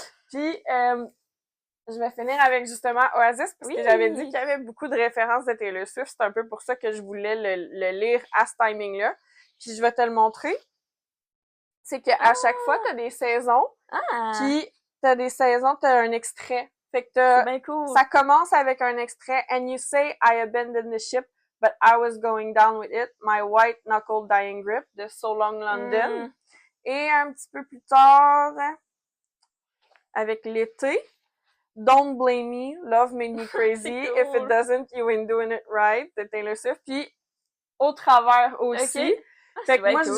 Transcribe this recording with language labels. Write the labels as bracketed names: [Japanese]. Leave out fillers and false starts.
[French] Puis, je vais finir avec justement Oasis, parce que j'avais dit qu'il y avait beaucoup de références de Taylor Swift. C'est un peu pour ça que je voulais le lire à ce timing-là. Puis je vais te le montrer. C'est qu'à chaque fois, t'as des saisons. Puis t'as des saisons, t'as un extrait. Fait que C'est bien cool. ça commence avec un extrait. [English] And you say, I abandoned the ship, but I was going down with it. My white knuckle dying grip de So Long London. [French] Et un petit peu plus tard, avec l'été, Don't Blame Me, Love Made Me Crazy, cool. If It Doesn't, You Ain't Doing It Right de Taylor Swift. Puis au travers aussi. Okay. Fait que moi, cool.